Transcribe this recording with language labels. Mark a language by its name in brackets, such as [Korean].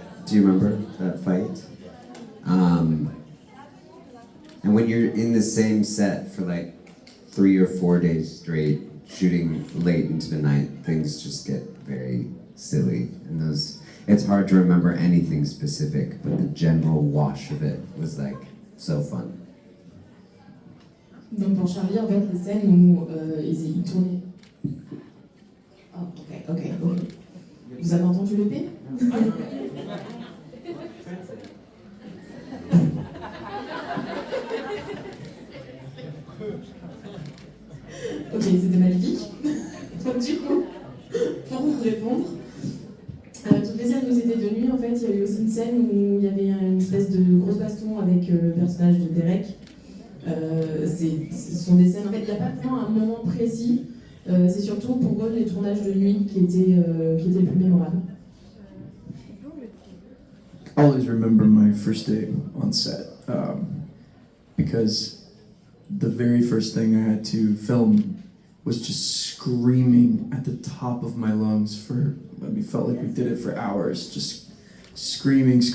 [English] Do you remember that fight? And when you're in the same set for like 3 or 4 days straight, shooting late into the night, things just get very silly. And it's hard to remember anything specific, but the general wash of it was like so fun. [French] Donc pour Charlie, en fait, les scènes où ils tournaient. Oh, ok. Vous avez entendu le P? Ok, c'était magnifique. Donc du coup, pour vous répondre, toutes les scènes où c'était de nuit, en fait, il y a eu aussi une scène où il y avait une espèce de grosse baston avec le personnage de Derek. Ce sont des scènes, en fait, il n'y a pas vraiment un moment précis. C'est surtout pour eux les tournages de nuit qui étaient le plus mémorables. [English] I always remember my first day on set because the very first thing I had to film was just screaming at the top of my lungs felt like we did it for hours, just screaming.